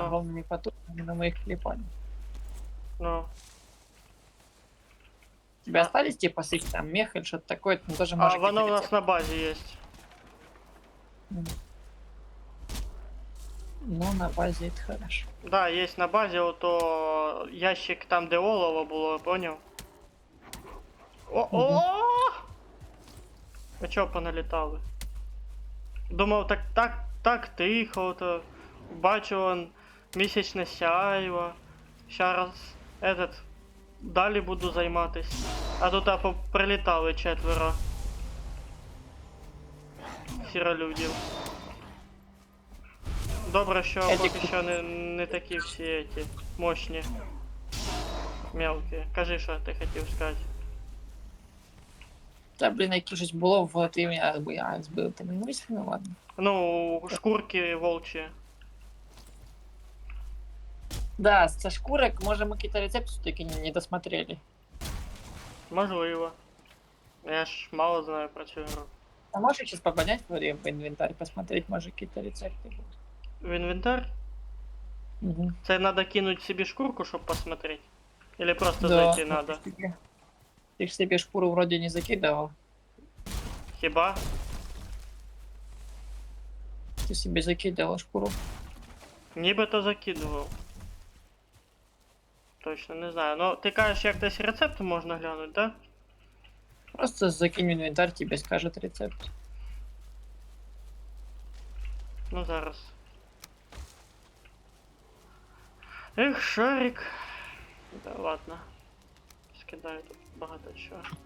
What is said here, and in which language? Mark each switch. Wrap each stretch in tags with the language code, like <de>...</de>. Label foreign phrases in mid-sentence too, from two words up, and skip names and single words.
<ru>огромными потоками, но мы их клепали. ну. У тебя А- остались типа с их там мех или что-то такое? Ну, тоже А может</ru> <uk>воно у</uk> <ru>какие-то нас на базе есть. Ну, на базе это хорошо. Да, есть на базе,</ru> <uk>ото ящик там, де олово було, поняв? О! А чого поналітали? Думав, так тихо, то бачу он місячне сяйво. Зараз этот далі буду займатись. А тут прилітали 4 сіролюдів. Добре, що поки що не такі всі ті мощні. Мелкі. Кажи, що ти хотів сказати. Та, блін, як щось було, в ти мене збив, ти не вийшов, ну ладно. Ну, шкурки волчі.</uk> <ru>Да, со шкурок, может, мы какие-то рецепты все-таки не досмотрели.</ru> <uk>Можливо. Я ж мало знаю про цю гру.</uk> <ru>А можешь сейчас попадать в инвентарь, посмотреть, может, какие-то рецепты будут?</ru> <uk>В інвентар? Угу. Це надо кинуть собі шкурку, щоб посмотреть?</uk> <ru>Или просто Да, зайти надо? Ты ж себе шкуру вроде не закидывал.</ru> <uk>Хіба?</uk> <ru>Ты себе закидывал шкуру.</ru> <uk>Нібито закидував. Точно не знаю. Ну, ти кажеш, як десь рецепт можна глянути, да?</uk> <ru>Просто закинь в инвентарь, тебе скажет рецепт.</ru> <uk>Ну зараз. Ех, шарик.</uk> <ru>Да ладно.</ru> <uk>Скидаю тут багато чого.</uk>